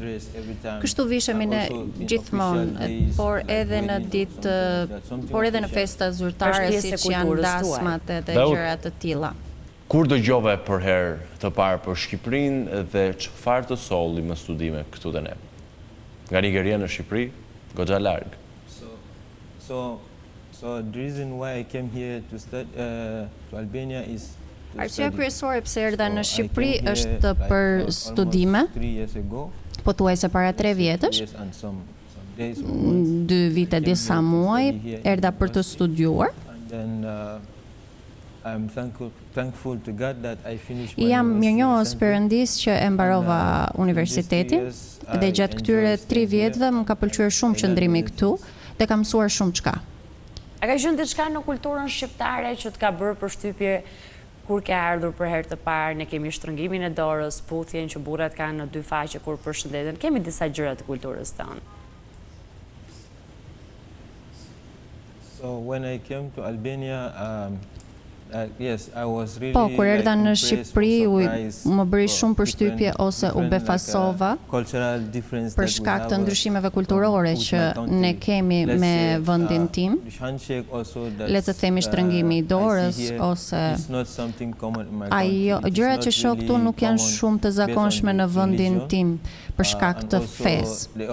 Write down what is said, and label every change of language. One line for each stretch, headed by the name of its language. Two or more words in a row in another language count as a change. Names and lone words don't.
Albanian: Kështu vishemi ne gjithmonë, por edhe në festa zyrtare siç janë dasmat edhe gjëra të tilla. Kur dëgjove për herë të parë për Shqipërinë dhe çfarë të solli me studime këtu te ne? Nga Nigeria në Shqipëri, goxha larg.
English: So the reason why I came here to study to Albania is
Albanian: arsyeja kryesore pse erdha në Shqipëri është për studime, pothuajse para 3 vjetësh, 2 vite disa muaj, erdha për të studiuar. Jam mirënjohës Perëndis që e mbarova universitetin dhe gjatë këtyre 3 vjetëve më ka pëlqyer shumë qëndrimi këtu dhe kam mësuar shumë çka. A ka qenë diçka në kulturën shqiptare që të ka bërë përshtypje kur ke ardhur për herë të parë? Ne kemi shtrëngimin e dorës, puthjen që burrat kanë në 2 faqe kur përshëndeten. Kemi disa gjëra të kulturës tonë.
English: So when I came to Albania, yes, I was really
Albanian: Po, kur erdha në Shqipëri, më bëri shumë përshtypje ose u befasova për shkak të ndryshimeve kulturore që ne kemi me vendin tim. Le të themi shtrëngimi i dorës ose gjërat që shoh këtu nuk janë shumë të zakonshme në vendin tim për shkak të fesë.